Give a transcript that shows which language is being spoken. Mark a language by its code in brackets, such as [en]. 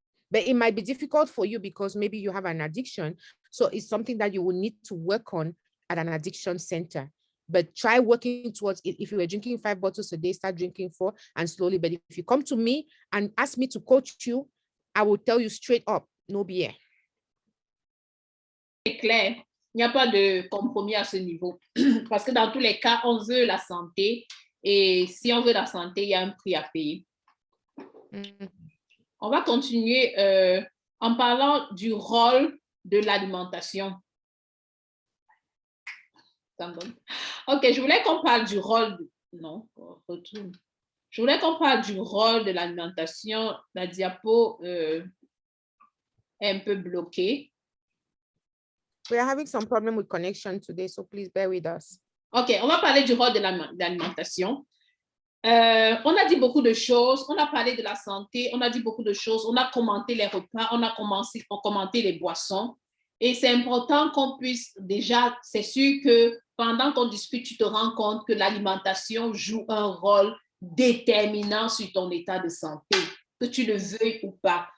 [en] But it might be difficult for you because maybe you have an addiction. So it's something that you will need to work on at an addiction center. But try working towards it. If you were drinking 5 bottles a day, start drinking 4 and slowly. But if you come to me and ask me to coach you, I will tell you straight up, no beer. [fr] C'est clair. Il n'y a pas de compromis à ce niveau. Parce que dans tous les cas, on veut la santé Et si on veut la santé, il y a un prix à payer. Mm. On va continuer en parlant du rôle de l'alimentation. Ok, je voulais qu'on parle du rôle. Non, retourne. Je voulais qu'on parle du rôle de l'alimentation. La diapo est un peu bloquée. [en] We are having some problem with connection today, so please bear with us. [fr] Ok, on va parler du rôle de l'alimentation. On a dit beaucoup de choses, on a parlé de la santé, on a dit beaucoup de choses, on a commenté les repas, on a commenté les boissons. Et c'est important qu'on puisse déjà, c'est sûr que pendant qu'on discute, tu te rends compte que l'alimentation joue un rôle déterminant sur ton état de santé, que tu le veuilles ou pas.